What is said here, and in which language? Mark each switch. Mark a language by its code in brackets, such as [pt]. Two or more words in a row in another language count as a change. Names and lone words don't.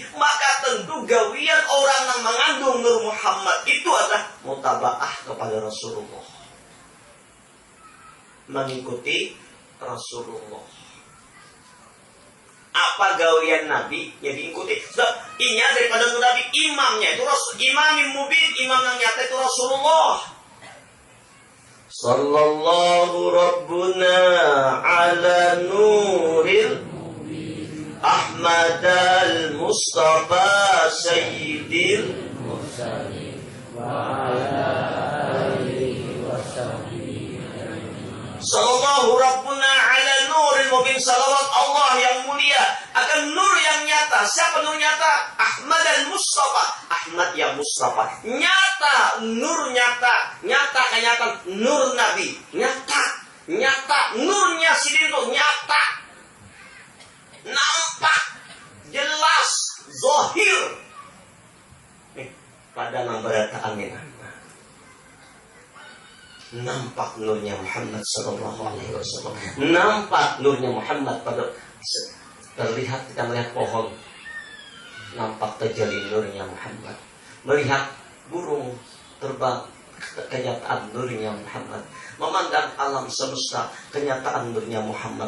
[bjn] Maka tentu gawian orang yang mengandung Nur Muhammad itu adalah mutabaah kepada Rasulullah, mengikuti Rasulullah. Apa gawian Nabi yang diikuti? Sebab inya daripada Nabi, imamnya itu [ar] إمام مبين, [bjn] imam yang nyata itu Rasulullah. [ar] صلى الله ربنا على نور أحمد المصطفى سيد المرسلين وعلى آله وصحبه. صلى الله ربنا على النور المبين, [bjn] salawat Allah yang mulia akan nur yang nyata. Siapa nur nyata? Ahmad al-Mustafa, Ahmad yang Mustafa. Nyata, nur nyata, nyata kenyataan nur Nabi, nyata, nurnya sidin itu nyata, nampak, jelas, zahir. Pada nang berataan ini nampak nurnya Muhammad [ar] صلى الله عليه وسلم. [bjn] Nampak nurnya Muhammad pada terlihat, kita melihat pohon nampak tajalli nurnya Muhammad. Melihat burung terbang, kenyataan nurnya Muhammad. Memandang alam semesta, kenyataan nurnya Muhammad.